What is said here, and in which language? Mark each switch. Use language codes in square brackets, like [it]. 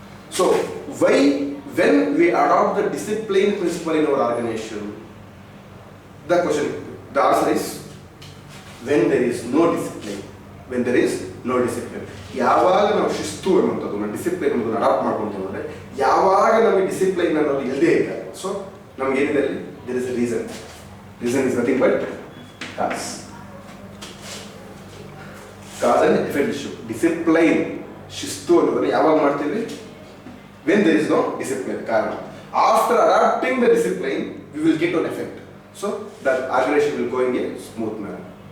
[en] So when we adopt the discipline principle in our organization, the answer is when there is no discipline. When there is no discipline. [kn] ಯಾವಾಗ ನಾವು ಶಿಸ್ತು ಅನ್ನುವಂಥದ್ದು ನಾವು discipline ಅನ್ನೋದನ್ನ adapt ಮಾಡ್ಕೊಂತೀವಿ ಅಂದರೆ ಯಾವಾಗ ನಮಗೆ ಡಿಸಿಪ್ಲಿನ್ ಅನ್ನೋದು ಇಲ್ಲದೇ ಇದೆ. ಸೊ ನಮ್ಗೆ ಏನಿದೆ ಅಲ್ಲಿ [en] There is a reason is nothing but cause and effect issue. [kn] Discipline ಶಿಸ್ತು ಅನ್ನೋದನ್ನ ಯಾವಾಗ ಮಾಡ್ತೀವಿ? [en] when there is no discipline. ಕಾರಣ after adopting the discipline we will get an effect. So that organization will go in a smooth manner.